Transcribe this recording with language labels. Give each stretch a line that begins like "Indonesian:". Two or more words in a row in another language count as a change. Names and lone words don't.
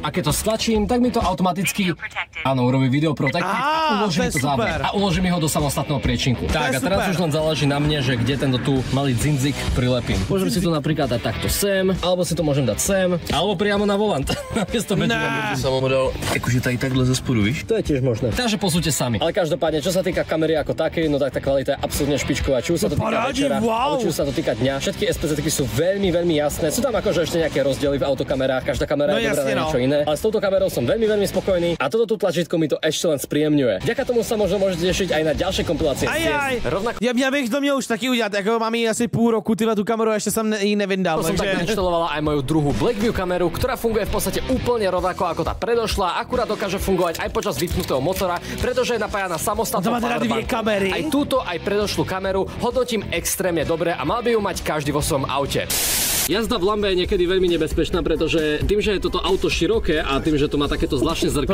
Slovak: A keď to stlačím, tak mi to automaticky urobí video protect a uloží mi to záber. A uloží mi ho do samostatného priečinku. Tak a teraz už len záleží na mne, že kde tento tu malý dzinzik prilepím. Môžem si to napríklad dať takto sem, alebo si to môžem dať sem, alebo priamo na volant.
Czech: Samo dal jakože tady takhle ze spodu, víš?
Slovak: To je tiež možné. Takže posúďte sami. Ale každopádne, čo sa týka kamery ako takej, no tak tá kvalita je absolútne špičková. Či už sa to týka večera, alebo či už sa to týka dňa. Všetky SPZ-ky sú veľmi, veľmi jasné. Sú tam akože ešte nejaké rozdiely v autokamerách, každá kamera je dobrá na niečo iné. Ale s touto kamerou som veľmi, veľmi spokojný a toto tu tlačítko mi to ešte len spríjemňuje. Vďaka tomu sa možno môžete tešiť aj na ďalšie kompilácie. Rovnako
Czech: Ja bych to měl už taky udělat, jako mám jí asi půl roku, tyhle tu kameru, ještě jsem ji nevyndal.
Slovak: som tak inštalovala aj moju druhú Blackview kameru, ktorá funguje v podstate úplne rovnako ako tá predošlá, akurát dokáže fungovať aj počas vypnutého motora, pretože je napájana samostatnou powerbankou. Aj túto, aj predošlú kameru hodnotím extrémne dobre a mal by ju mať každý vo svojom aute. Jazda v Lambe je niekedy veľmi nebezpečná, pretože tým, že je toto auto široké a tým, že to má takéto zvláštne zrkadlo.